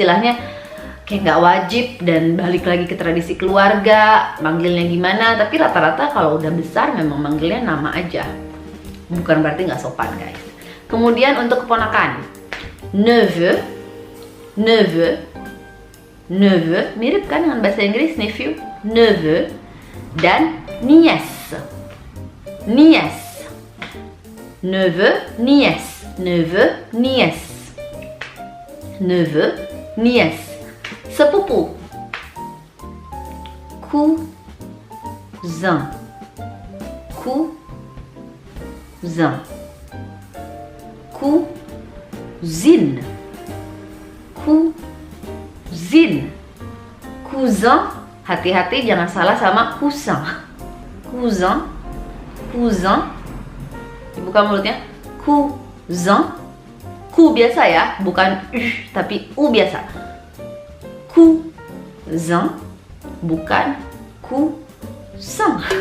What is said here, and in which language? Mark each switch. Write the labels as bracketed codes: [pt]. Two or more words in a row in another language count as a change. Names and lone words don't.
[id] Jadi istilahnya kayak nggak wajib dan balik lagi ke tradisi keluarga manggilnya gimana, tapi rata-rata kalau udah besar memang manggilnya nama aja, bukan berarti nggak sopan guys. Kemudian untuk keponakan, [fr] neveu, neveu, neveu, [id] mirip kan dengan bahasa Inggris [fr] nephew, neveu, dan nièce, nièce, neveu, nièce, neveu, nièce, neveu, nièce. Sepupu, cousin, cousin, cousine, cousine, cousin. [id] Hati-hati jangan salah sama cousin. [fr] Cousin, cousin, [id] dibuka mulutnya, cousin. Ku biasa ya, bukan tapi u biasa. [fr] Cousin, bukan cousin.